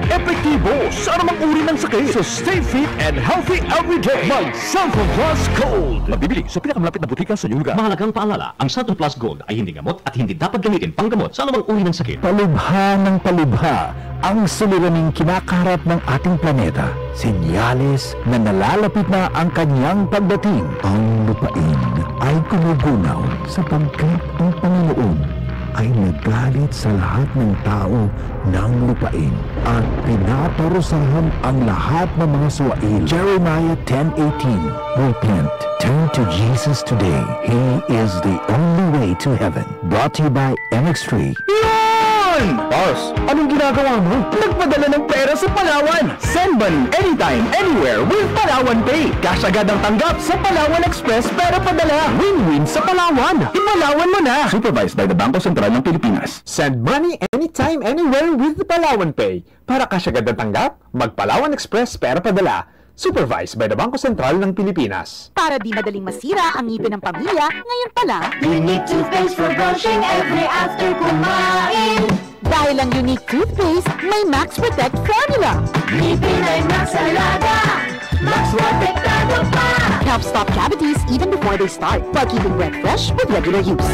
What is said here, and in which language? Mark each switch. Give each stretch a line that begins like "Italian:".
Filipino: Epektibo sa anumang uri ng sakit.
English: So stay fit and healthy every day.
Filipino: Mag-Sulfur-Plus Gold. Mabibili sa pinakamalapit na butika sa inyong lugar. Mahalagang paalala, ang Sulfur Plus Gold ay hindi gamot at hindi dapat gamitin panggamot sa anumang uri ng sakit. Palubha ng palubha ang suliraning kinakaharap ng ating planeta. Senyales na nalalapit na ang kanyang pagdating. Ang lupain ay gumugunaw sapagkat ang Panginoon ay nagalit sa lahat ng tao ng lupain at pinaparusahan ang lahat ng mga suwail.
English: Jeremiah 10:18. Repent. Turn to Jesus today. He is the only way to heaven. Brought to you by MX3.
Filipino: Boss, anong ginagawa mo? Nagpadala ng pera sa Palawan.
English: Send money anytime, anywhere with Palawan Pay.
Filipino: Cash agad ang tanggap sa Palawan Express pero padala. Win-win sa Palawan. Ipalawan mo na.
English: Supervised by the Bangko Sentral ng Pilipinas. Send money anytime, anywhere with the Palawan Pay.
Filipino: Para cash agad ang tanggap, mag-Palawan Express pero padala.
English: Supervised by the
Filipino: Bangko Sentral ng Pilipinas. Para di madaling masira ang ngipin ng pamilya, ngayon pala,
English: Unique toothpaste for brushing every after
Filipino: kumain. dahil ang Unique toothpaste, may Max Protect formula. Ngipin ay Max Alaga, Max Protektado pa.
English: Helps stop cavities even before they start, while keeping breath fresh with regular use.